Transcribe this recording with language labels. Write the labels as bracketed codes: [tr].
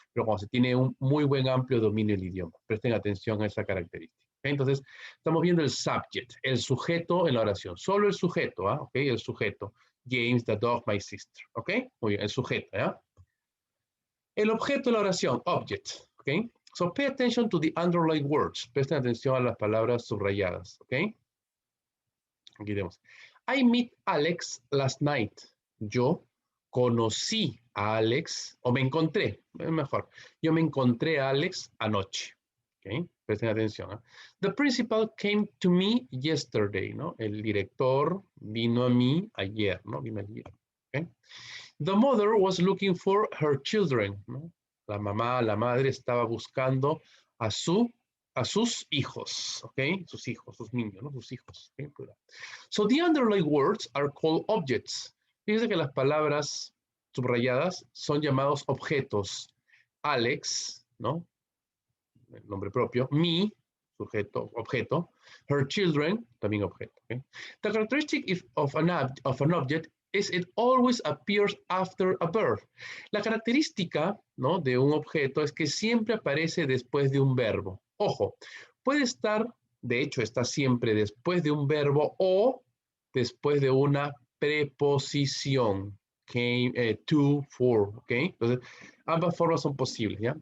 [es] Pero cuando se tiene un muy buen amplio dominio del idioma. Presten atención a esa característica. ¿Okay? Entonces, estamos viendo el subject, el sujeto en la oración. Solo el sujeto, ¿ah? ¿Ok? El sujeto. James, [en] the dog, my sister. [es] ¿Ok? Muy bien, el sujeto, ¿ya? El objeto de la oración, object. ¿Ok? [en] So, pay attention to the underlined words. [es] Presten atención a las palabras subrayadas. ¿Ok? Aquí tenemos. [en] I meet Alex last night. [es] Yo conocí a Alex, o me encontré, mejor. Yo me encontré a Alex anoche. ¿Ok? Presten atención. ¿Eh? [en] The principal came to me yesterday, ¿no? [es] El director vino a mí ayer, ¿no? Vino ayer. ¿Ok? [en] The mother was looking for her children, [es] ¿no? La mamá, la madre estaba buscando a su a sus hijos, ¿ok? Sus hijos, sus niños, ¿no? Sus hijos, ¿ok? Plural. [en] So the underlined words are called objects. [es] Fíjense que las palabras subrayadas son llamados objetos. Alex, ¿no? El nombre propio. Me, sujeto, objeto. Her children, también objeto. ¿Okay? [en] The characteristic of an object is it always appears after a verb. [es] La característica, ¿no?, de un objeto es que siempre aparece después de un verbo. Ojo, puede estar, de hecho está siempre después de un verbo o después de una preposición. Came, to, for, ¿ok? Entonces, ambas formas son posibles, ¿ya?